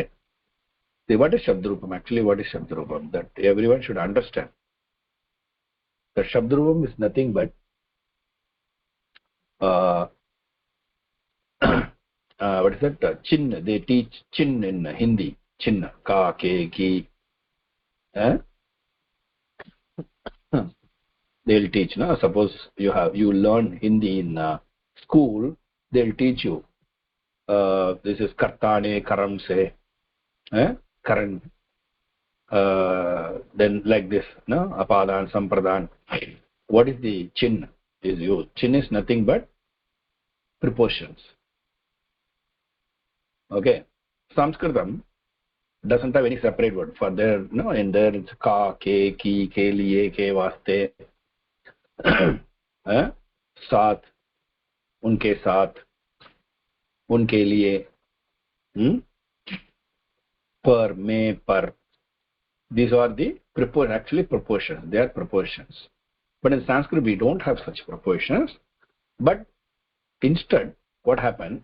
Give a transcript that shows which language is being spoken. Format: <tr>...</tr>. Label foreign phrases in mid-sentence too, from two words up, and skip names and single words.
<en>See, what is Shabdarupam? Actually, what is Shabdarupam? That everyone should understand. The Shabdarupam is nothing but what is that? Chin. They teach chin in Hindi.</en> <hi>Chin. का, के, की.</hi> <en>They'll teach. No? Suppose you learn Hindi in school, they'll teach you. This is</en> <hi>कर्ताने, करम से, करण.</hi> <en>Then like this, no?</en> <hi>अपादान, सम्प्रदान.</hi> <en>What is the chin is used? Chin is nothing but prepositions. Okay. Sanskritam doesn't have any separate word. For there, no, in there it's</en> <hi>का, के, की, के लिए, के वास्ते, साथ, उनके साथ, उनके लिए, पर, में, पर.</hi> <en>These are the actually proportions. They are proportions. But in Sanskrit, we don't have such proportions. But instead, what happened?</en>